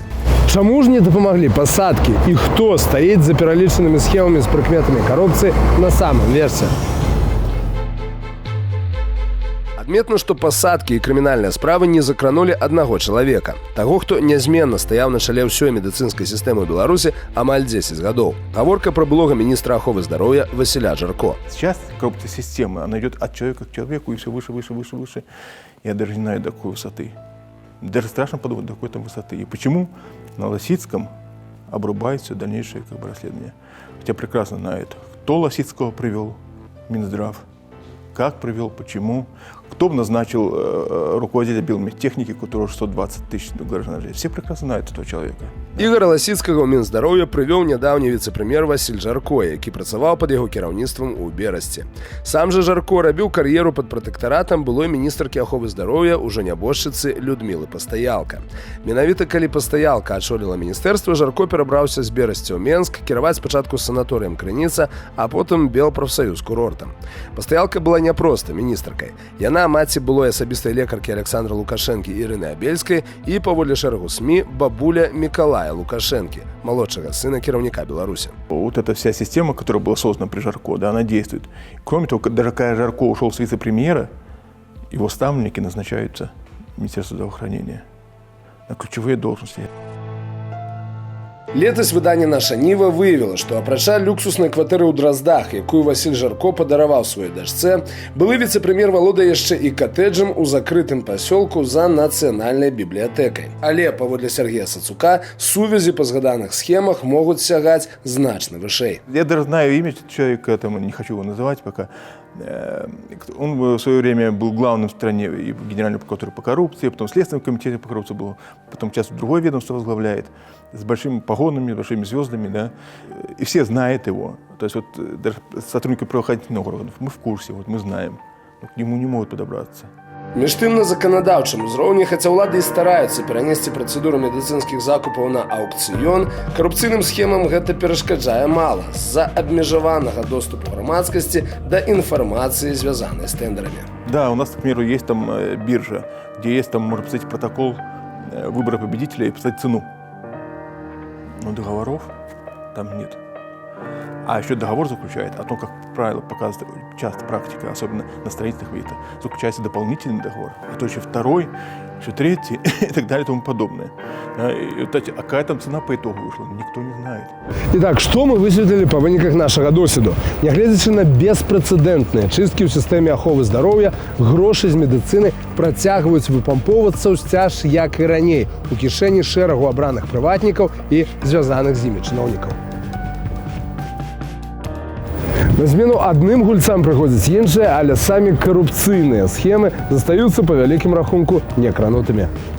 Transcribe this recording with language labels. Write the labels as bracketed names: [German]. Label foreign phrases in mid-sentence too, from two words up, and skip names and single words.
[Belarusian] Чаму ж не дапамаглі пасадкі і хто стаіць за пералічанымі схемамі з прыкметамі карупцыі на самым версе? Адметна, што пасадкі і крымінальныя справы не закранулі аднаго чалавека. Таго, хто нязменна стаяў на чале ўсёй медыцынскай сістэмы Беларусі амаль 10 гадоў. Гаворка пра былога міністра аховы здароўя Васіля Жарко. [Russian] Сейчас коррупция системы, она идет от человека к человеку и все выше, выше, выше, выше. Я даже не знаю, до какой высоты. Даже страшно подумать, до какой там высоты. И почему на Лосицком обрубает все дальнейшее расследование. Хотя прекрасно знает, кто Лосицкого привел, Минздрав, как привел, почему, кто назначил руководителя биомедтехники, у которого 620 тысяч граждан. Все прекрасно знают этого человека. [Belarusian] Ігора Ласіцкага ў Мінздароўя прывёў нядаўні віцэ-прэм'ер Васіль Жарко, які працаваў пад яго кіраўніцтвам у Берасці. Сам жа Жарко рабіў кар'еру пад пратэктаратам былой міністркі аховы здароўя ўжо нябожчыцы Людмілы Пастаялка. Менавіта калі Пастаялка ачоліла міністэрства, Жарко перабраўся з Берасці ў Менск, кіраваць спачатку санаторыем Крыніца, а потым Белпрафсаюз курортам. Пастаялка была не проста міністркай. Яна маці былой асабістай лекаркі Александра Лукашэнкі Ірыны Абельскай і, паводле шэрагу СМІ, бабуля Мікалая Лукашэнкі, [Russian] молодшего сына [Belarusian] кіраўніка Беларуси. [Russian] Вот эта вся система, которая была создана при Жарко, да, она действует. Кроме того, даже когда Жарко ушел с вице-премьера, его ставленники назначаются в Министерство здравоохранения на ключевые должности. [Belarusian] Летась выданне «Наша Ніва» выявіла, што апрача люксуснай кватэры ў Драздах, якую Васіль Жарко падараваў сваёй дачцэ, былы віцэ-прэм'ер валодае яшчэ і катэджам у закрытым пасёлку за нацыянальнай бібліятэкай. Але, паводле Сергея Сацука, сувязі па згаданых схемах могуць сягаць значна вышэй. [Russian] Я даже знаю имя человека, там, не хочу его называть пока. Он в свое время был главным в стране и генеральным прокурором по коррупции, потом в Следственном комитете по коррупции был, потом сейчас другое ведомство возглавляет, с большими погонами, большими звездами, да, и все знают его. То есть вот даже сотрудники правоохранительных органов, мы в курсе, вот мы знаем, но к нему не могут подобраться. [Belarusian] Між тым, на заканадаўчым узроўні, хаця ўлады і стараюцца перанесці працэдуру медыцынскіх закупаў на аўкцыён, карупцыйным схемам гэта перашкаджае мала з-за абмежаванага доступу грамадскасці да інфармацыі, звязанай з тендерамі. [Russian] Да, у нас, к примеру, есть там биржа, где есть там, можно посмотреть протокол выбора победителя и посмотреть цену. Но договоров там нет. А еще договор заключает о том, как правило показывает часто практика, особенно на строительных видах, заключается дополнительный договор, а то еще второй, еще третий и так далее и тому подобное. И вот эти, а какая там цена по итогу вышла, никто не знает. Итак, что мы [Belarusian] высветлили по выніках нашага досвіду? Нягледзячы на беспрэцэдэнтныя чысткі ў сістэме аховы здароўя, грошы з медыцыны працягваюць выпампоўвацца ўсцяж, як і раней, у кішэні шэрагу абраных прыватнікаў і звязаных з імі чыноўнікаў. На змену адным гульцам прыходзяць іншыя, але самі карупцыйныя схемы застаюцца па вялікім рахунку некранутымі.